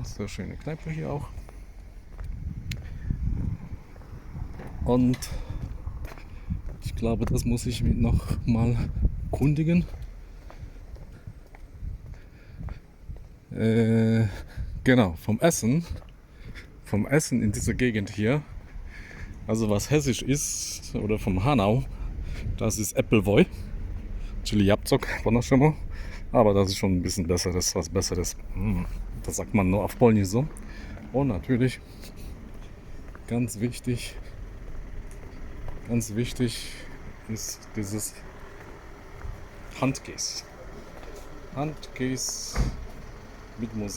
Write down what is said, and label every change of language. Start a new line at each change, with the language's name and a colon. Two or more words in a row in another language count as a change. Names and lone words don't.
German: Sehr schöne Kneipe hier auch. Und ich glaube, das muss ich noch mal kundigen. Genau, vom Essen in dieser Gegend hier. Also was hessisch ist, oder vom Hanau, das ist Appleboy,
Polish: czyli Jabłczok, po-naszemu.
German: Aber das ist schon ein bisschen besseres, was Besseres. Das sagt man nur auf Polnisch so. Und natürlich, ganz wichtig ist dieses Handkäse. Handkäse mit Musik.